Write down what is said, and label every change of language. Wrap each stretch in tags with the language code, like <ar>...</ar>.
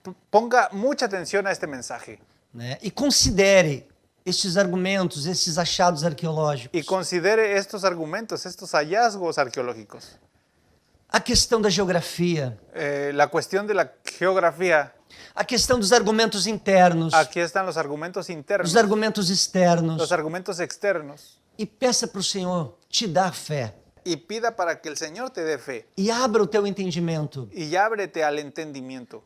<es>ponga mucha atención a este mensaje</es> <pt>né? E considere estes argumentos, esses achados arqueológicos.</pt> <es>y considere estos argumentos, estos hallazgos arqueológicos.</es> <pt>A questão da geografia,</pt> <es>La cuestión de la geografía,</es> <pt>a questão dos argumentos internos,</pt> <es>aquí están los argumentos internos,</es> <pt>os argumentos externos.</pt> <es>los argumentos externos,</es> <pt>E peça para o Senhor te dar fé.</pt> <es>y pida para que el Señor te dé fe</es> <pt>E abra o teu entendimento</pt> <es>y ábrete al entendimiento</es>